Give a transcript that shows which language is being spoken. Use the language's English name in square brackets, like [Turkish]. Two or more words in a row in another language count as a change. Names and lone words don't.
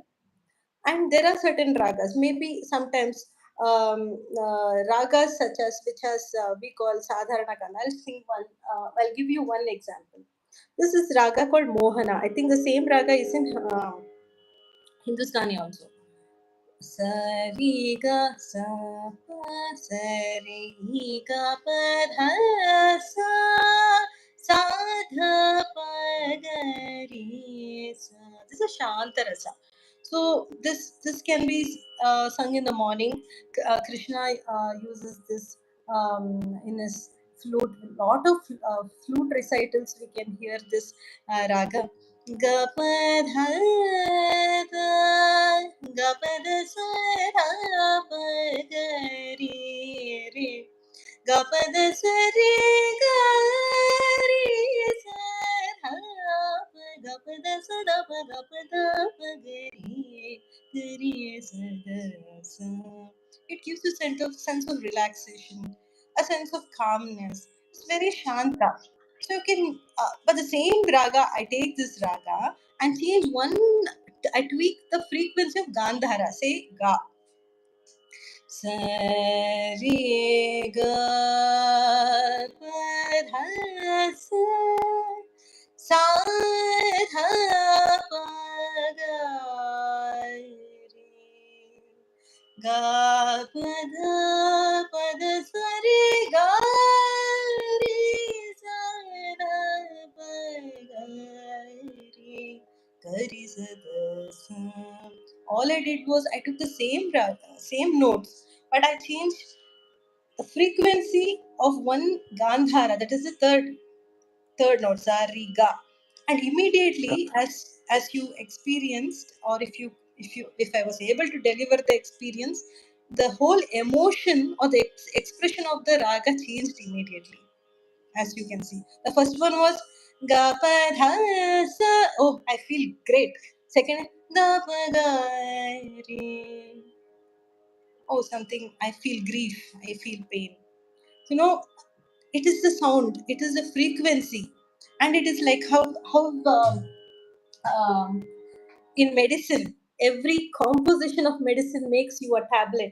[English] And there are certain ragas, maybe sometimes ragas such as, which has we call [Sanskrit] sadharana kana. [English] I'll sing one, I'll give you one example. This is raga called Mohana. I think the same raga is in Hindustani also. Sari ga sa pa sari ga pa dha sa sa dha pa ga re sa. This is [Sanskrit] Shanta Rasa. [English] So this can be sung in the morning. Krishna uses this in his flute. A lot of flute recitals we can hear this raga. Gapadhada Gapadasarapagari re Gapadasari gari sarapa Gapadasarapa Gapadapagari gari sadasa. It gives you sense of relaxation, a sense of calmness. It's very shanta. So you can, but the same raga, I take this raga and change one, I tweak the frequency of Gandhara, say ga. Sa re ga pa dha sa sa dha pa ga re ga pa dha sa re ga re sa dha pa ga re ga re sa da sa. All I did was I took the same same notes, but I changed the frequency of one Gandhara, that is the third note, sa re ga, and Yeah. immediately as you experienced, or if I was able to deliver the experience, the whole emotion or the expression of the raga changed immediately, as you can see. The first one was ga pa dha sa. Oh, I feel great. Second, ga pa ga re. Oh, something. I feel grief. I feel pain. You know, it is the sound. It is the frequency, and it is like how um, in medicine, every composition of medicine makes you a tablet.